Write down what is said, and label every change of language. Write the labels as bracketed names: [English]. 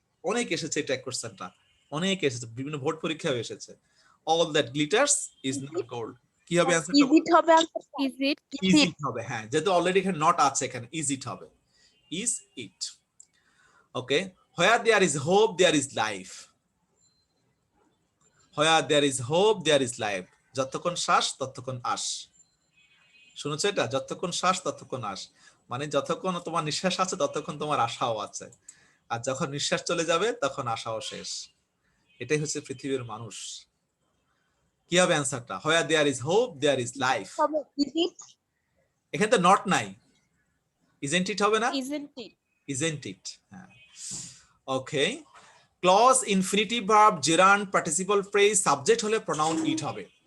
[Bangla] অনেক এসেছে ট্যাগ কোশ্চেনটা, অনেক এসেছে, বিভিন্ন বোর্ড পরীক্ষায় এসেছে। [English] all that glitters is not gold, [Bangla] কি হবে অ্যান্সারটা? [English] Is it হবে? Is it? [Bangla] ইজ ইট হবে। হ্যাঁ, যেহেতু অলরেডি এখানে নট আছে, এখানে ইজ ইট হবে, is it. [English] Okay, where there is hope there is life, Where there is hope, there is life. [Bangla] যতক্ষণ শ্বাস ততক্ষণ আশ। শুনেছো এটা? যতক্ষণ শ্বাস ততক্ষণ আশ, মানে যতক্ষণ তোমার নিঃশ্বাস আছে ততক্ষণ তোমার আশাও আছে, আর যখন নিঃশ্বাস চলে যাবে তখন আশাও শেষ। এটাই হচ্ছে পৃথিবীর মানুষ। কি হবে অ্যান্সারটা? [English] Where there is hope, there is life. [Bangla] এখানে তো নট নাই, [English] isn't it [Bangla] হবে না? [English] Isn't it? Isn't it? হ্যাঁ। [Bangla] ওকে, clause infinitive verb gerund participle phrase subject হলে প্রোনাউন ইট হবে।